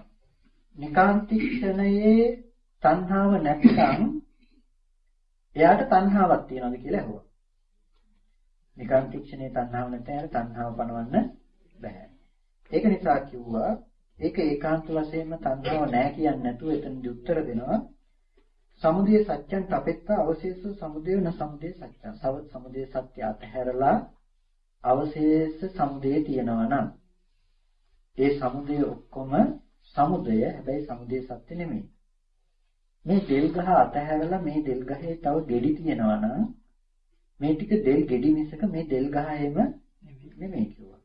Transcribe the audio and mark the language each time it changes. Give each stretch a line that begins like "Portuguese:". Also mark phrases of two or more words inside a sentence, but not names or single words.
Sinhala: නිකාන්තික්ෂණයේ තණ්හාව නැත්නම් එයාට තණ්හාවක් තියනවද කියලා අහුවා. නිකාන්තික්ෂණයේ තණ්හාව නැත්නම් එයාට තණ්හාව පනවන්න බෑ. ඒක නිසා කිව්වා ඒක ඒකාන්ත වශයෙන්ම තණ්හාව නැහැ කියන්නේ නැතුව එතනදි උත්තර දෙනවා.
Pali: සමුදය සත්‍යං තපෙත්තා අවශේෂ සමුදය න සමුදය සත්‍යං.
Sinhala: සමුදය සත්‍ය අතහැරලා අවශේෂ සමුදය තියෙනවා නම් ඒ සමුදය ඔක්කොම සමුදය. හැබැයි සමුදය සත්‍ය නෙමෙයි. මේ දෙල් ගහ අතහැරලා මේ දෙල් ගහේ තව ගෙඩි තියෙනවා නම් මේ ටික දෙල් ගෙඩි මිසක මේ දෙල් ගහ එහෙම නෙමෙයි කිව්වා.